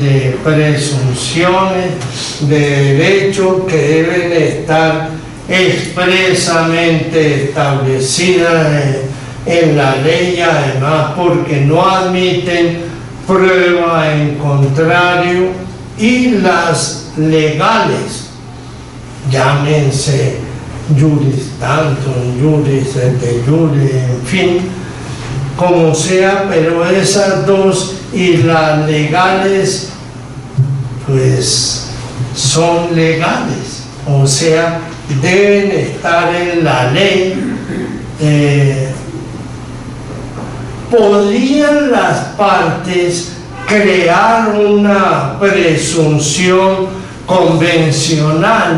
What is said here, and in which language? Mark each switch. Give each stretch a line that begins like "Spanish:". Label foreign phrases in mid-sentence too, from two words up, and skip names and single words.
Spanish: de presunciones de derecho que deben estar expresamente establecidas en la ley, además porque no admiten prueba en contrario, y las legales, llámense
Latin: juris tantum, juris et jure,
Spanish: en fin, como sea, pero esas dos y las legales pues son legales, o sea, deben estar en la ley. ¿Podrían las partes crear una presunción convencional?